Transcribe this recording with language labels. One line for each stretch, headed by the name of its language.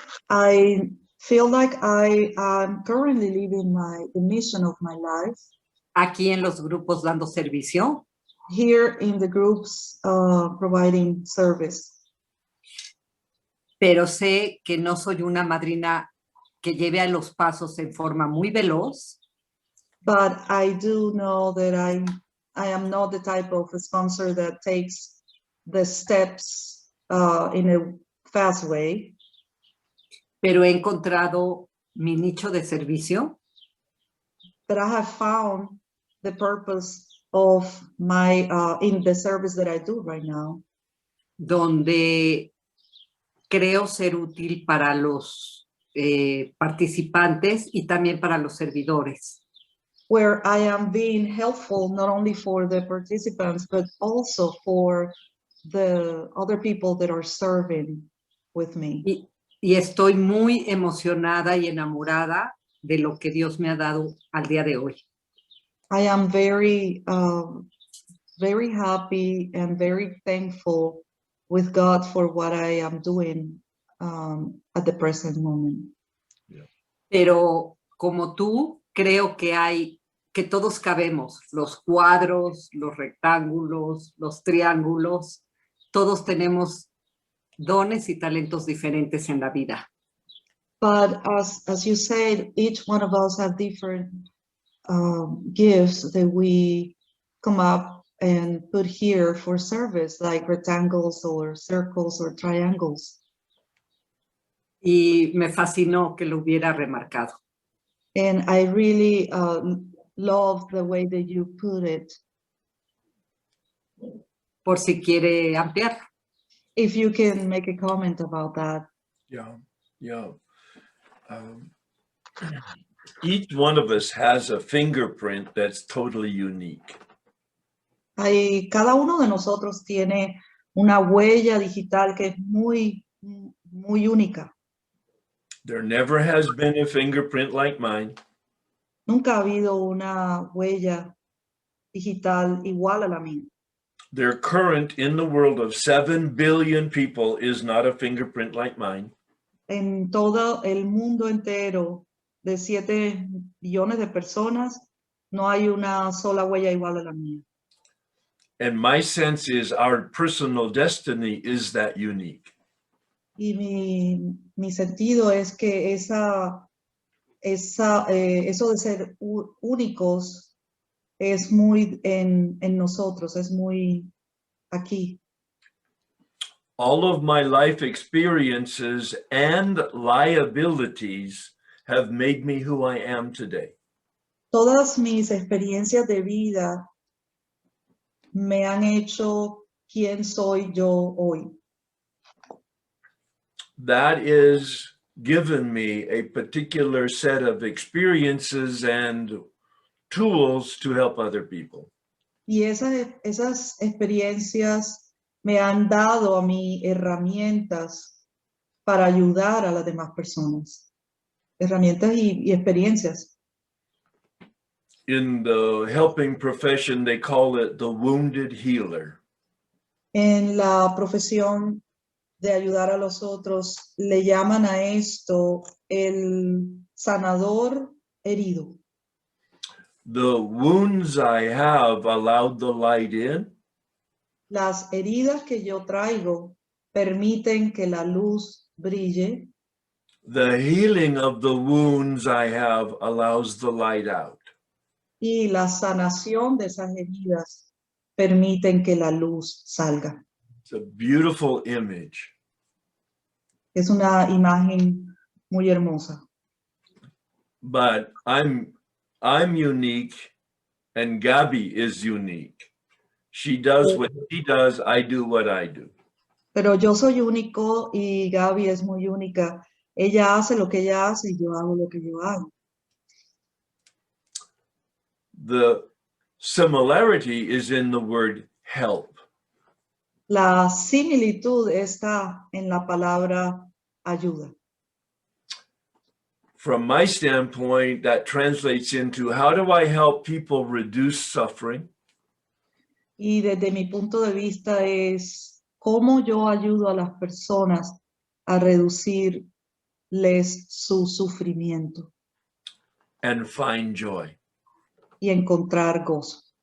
English: I feel like I am currently living the mission of my life.
Spanish: Aquí en los grupos dando servicio.
English: Here in the groups providing service.
Spanish: Pero sé que no soy una madrina que lleve a los pasos en forma muy veloz.
English: But I do know that I am not the type of sponsor that takes the steps in a fast way.
Spanish: Pero he encontrado mi nicho de servicio.
English: But I have found the purpose of my in the service that I do right now.
Spanish: Donde creo ser útil para los participantes y también para los servidores.
English: Where I am being helpful not only for the participants, but also for the other people that are serving with me.
Spanish: Y estoy muy emocionada y enamorada de lo que Dios me ha dado al día de hoy.
English: I am very happy and very thankful with God for what I am doing at the present moment. Yeah.
Spanish: Pero como tú, creo que todos cabemos, los cuadros, los rectángulos, los triángulos, todos tenemos dones y talentos diferentes en la vida.
English: But as you said, each one of us have different gifts that we come up and put here for service, like rectangles or circles or triangles.
Spanish: Y me fascinó que lo hubiera remarcado.
English: And I really love the way that you put it.
Spanish: por si quiere ampliar.
English: If you can make a comment about that. Yeah. Each one of us has a fingerprint that's totally unique.
Spanish: Cada uno de nosotros tiene una huella digital que es muy única.
English: There never has been a fingerprint like mine.
Spanish: Nunca ha habido una huella digital igual a la mía.
English: There current in the world of 7 billion people is not a fingerprint like mine.
Spanish: En todo el mundo entero de 7 billones de personas, no hay una sola huella igual a la mía.
English: And my sense is our personal destiny is that unique.
Spanish: Y mi sentido es que eso de ser únicos es muy en nosotros, es muy aquí.
English: All of my life experiences and liabilities have made me who I am today.
Spanish: Todas mis experiencias de vida me han hecho quien soy yo hoy.
English: That is given me a particular set of experiences and tools to help other people.
Spanish: Y esas experiencias me han dado a mí herramientas para ayudar a las demás personas. Herramientas y experiencias.
English: In the helping profession, they call it the wounded healer.
Spanish: En la profesión de ayudar a los otros, le llaman a esto el sanador herido.
English: The wounds I have allowed the light in.
Spanish: Las heridas que yo traigo permiten que la luz brille.
English: The healing of the wounds I have allows the light out.
Spanish: Y la sanación de esas heridas permiten que la luz salga.
English: It's a beautiful image.
Spanish: Es una imagen muy hermosa.
English: But I'm unique and Gabby is unique. She does what she does, I do what I do.
Spanish: Pero yo soy único y Gaby es muy única. Ella hace lo que ella hace y yo hago lo que yo hago.
English: The similarity is in the word help.
Spanish: La similitud está en la palabra ayuda.
English: From my standpoint, that translates into how do I help people reduce suffering?
Spanish: Y desde mi punto de vista es cómo yo ayudo a las personas a reducirles su sufrimiento
English: And find joy.
Spanish: y encontrar gozo.